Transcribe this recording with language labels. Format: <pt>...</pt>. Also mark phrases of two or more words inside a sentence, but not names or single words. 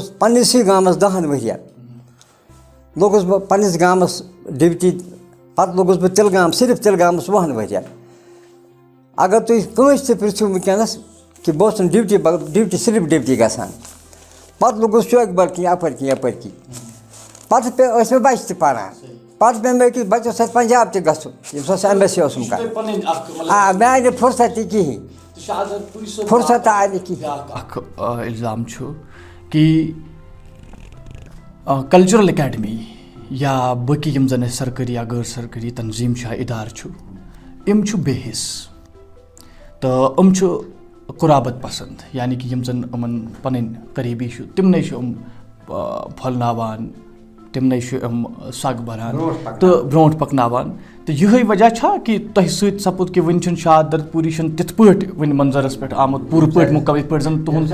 <ks>پننسٕے گامس 10 ؤرین لوٚگُس بہٕ پننِس گامس ڈِوٹی پتہٕ لوٚگُس بہٕ تِلہٕ گام صرف تِلہٕ گامس 20 ؤرین اگر تُہۍ کٲنٛسہِ تہِ پرٛژھِو وٕنکٮ۪نس کہ بہٕ اوسُس ڈیوٹی صرف ڈیوٹی گژھان پَتہٕ لوٚگُس چوکہِ بَل کِنۍ یَپٲرۍ کِنۍ یَپٲرۍ کِنۍ پَتہٕ ٲسۍ مےٚ بَچہِ تہِ پَران پَتہٕ پیٚو مےٚ أکِس بَچَس سۭتۍ پنجاب تہِ گژھُن ییٚمِس اوس ایٚم ایس سی اوسُم کَران مےٚ آے نہٕ فُرصت تہِ کِہیٖنۍ فُرصت آے نہٕ کِہیٖنۍ اکھ الزام چھُ کہ کلچرل اکیڈمی یا باقی یم زن سرکاری یا غیر سرکاری تنظیم ادارٕ چھُ یِم چھُ بے حِص تہٕ یِم چھُ قرابت پسند یعنی کہ یم زن یِمن پنٕنۍ قریبی چھُ تِمنٕے چھُ یِم پھۄلناوان تِمنٕے چھُ یِم سگ بھران تہٕ برونٛٹھ پکناوان تہٕ یِہے وجہ چھا کہ تۄہہِ سۭتۍ سپُد کہ وٕنہِ چھُنہٕ شاد درد چھُنہٕ تِتھ پٲٹھۍ وٕنہِ منظرس پٮ۪ٹھ آمُت پوٗرٕ پٲٹھۍ مُکمل یِتھ پٲٹھۍ زن تُہُنٛد</ks>